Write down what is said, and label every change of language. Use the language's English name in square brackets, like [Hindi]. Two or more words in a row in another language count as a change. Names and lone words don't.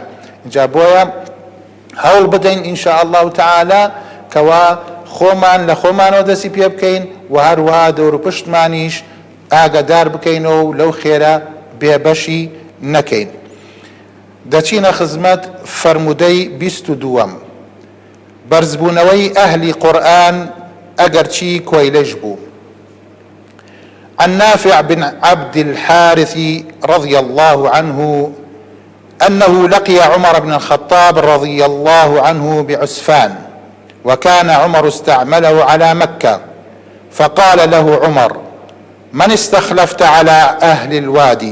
[Central Kurdish] اینجا بۆیە هەوڵ بدەین [Arabic] ئینشاء الله تعالی [Central Kurdish] کەوا خۆمان لە خۆمانەوە دەستی پێ بکەین و هەروەها دەور و پشتمانیش ئاگادار بکەینەوە و لەو خێرە بێبەشی نەکەین. دەچینە خزمەت فەرمودەی 22ەم، بەرزبوونەوەی ئەهلی قورئان ئەگەرچی کۆیلەش بوو. [Arabic] عن نافع بن عبد الحارث رضي الله عنه أنه لقي عمر بن الخطاب رضي الله عنه بعسفان، وكان عمر استعمله على مكة، فقال له عمر: من استخلفت على أهل الوادي؟